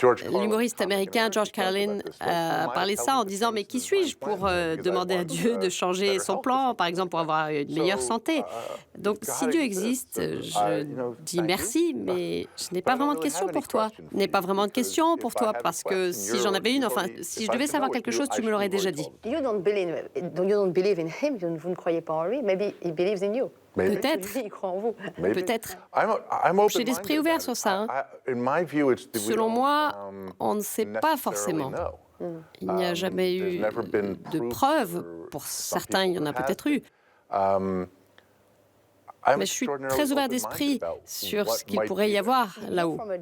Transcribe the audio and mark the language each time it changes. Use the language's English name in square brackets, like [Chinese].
[French] L'humoriste américain George Carlin a parlé de ça en disant « Mais qui suis-je pour demander à Dieu de changer son plan, par exemple pour avoir une meilleure santé ?» Donc, si Dieu existe, je dis merci, mais je n'ai pas vraiment de questions pour toi. Je n'ai pas vraiment de questions pour toi, parce que si j'en avais une, enfin, si je devais savoir quelque chose, tu me l'aurais déjà dit. [English] You don't believe in him, [French] vous ne croyez pas en lui, [English] maybe he believes in you. [French] Peut-être. Il croit en vous. Peut-être. J'ai l'esprit ouvert sur ça. Hein. Selon moi, on ne sait pas forcément. Il n'y a jamais eu de preuves. Pour certains, il y en a peut-être eu. Mais je suis très ouvert d'esprit sur ce qu'il pourrait y avoir là-haut.